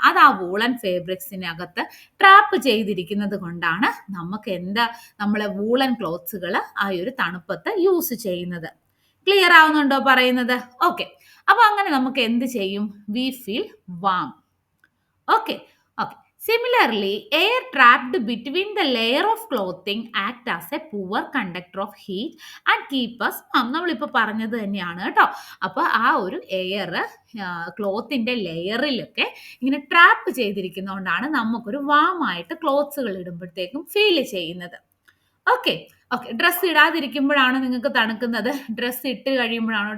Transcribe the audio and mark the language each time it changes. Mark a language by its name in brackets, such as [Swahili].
[Malayalam] അത് ആ woollen ഫാബ്രിക്സിനകത്ത് trap ചെയ്തിരിക്കുന്നത് കൊണ്ടാണ് നമുക്ക് നമ്മളെ വൂളൻ ക്ലോത്ത്സുകൾ ആ ഒരു തണുപ്പത്ത് യൂസ് ചെയ്യുന്നത്. ക്ലിയർ ആവുന്നുണ്ടോ പറയുന്നത്? ഓക്കെ, അപ്പൊ അങ്ങനെ നമുക്ക് എന്ത് ചെയ്യും? [English] We feel warm. Okay. Okay. Similarly, air trapped between the layer of clothing act as a poor conductor of heat and keep us warm. [Malayalam] നമ്മളിപ്പോൾ പറഞ്ഞത് തന്നെയാണ് കേട്ടോ. അപ്പോൾ ആ ഒരു എയർ ക്ലോത്തിന്റെ ലെയറിലൊക്കെ ഇങ്ങനെ ട്രാപ്പ് ചെയ്തിരിക്കുന്നതുകൊണ്ടാണ് നമുക്കൊരു വാം ആയിട്ട് ക്ലോത്ത്സുകൾ ഇടുമ്പോഴത്തേക്കും ഫീൽ ചെയ്യുന്നത്. ഓക്കെ. ഓക്കെ. ഡ്രസ്സ് ഇടാതിരിക്കുമ്പോഴാണ് നിങ്ങൾക്ക് തണുക്കുന്നത്. ഡ്രസ്സ് ഇട്ട് കഴിയുമ്പോഴാണോ?